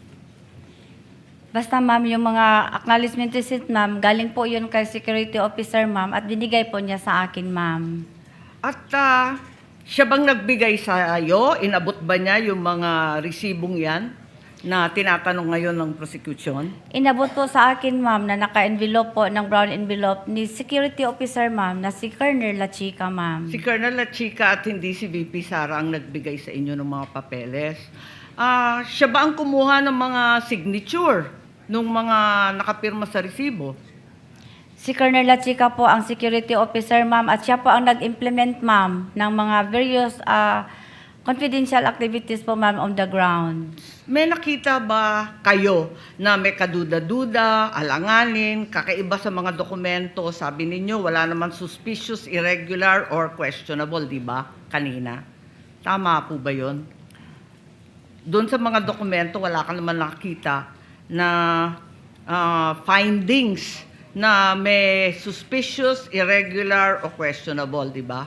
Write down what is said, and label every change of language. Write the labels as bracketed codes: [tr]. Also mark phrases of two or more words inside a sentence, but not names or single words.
[tl] Basta, ma'am, yung mga [en] acknowledgement receipt, [tl] ma'am, galing po yun kay security officer, ma'am, at binigay po niya sa akin, ma'am. At siya bang nagbigay sa iyo? Inabot ba niya yung mga resibong yan na tinatanong ngayon ng prosecution? Inabot po sa akin, ma'am, na naka-envelope po ng brown envelope ni security officer, ma'am, na si Colonel La Chica, ma'am. Si Colonel La Chica at hindi si VP Sara ang nagbigay sa inyo ng mga papeles. Siya ba ang kumuha ng mga signature nung mga nakapirma sa resibo? Si Colonel La Chica po ang security officer, ma'am, at siya po ang nag-implement, ma'am, ng mga [en] various confidential activities [tl] po, ma'am, [en] on the ground. [tl] May nakita ba kayo na may kaduda-duda, alanganin, kakaiba sa mga dokumento? Sabi ninyo, wala naman [en] suspicious, irregular, or questionable, [tl] di ba? Kanina. Tama po ba yun? Doon sa mga dokumento, wala ka naman nakita na findings na may [en] suspicious, irregular, [tl] o questionable, di ba?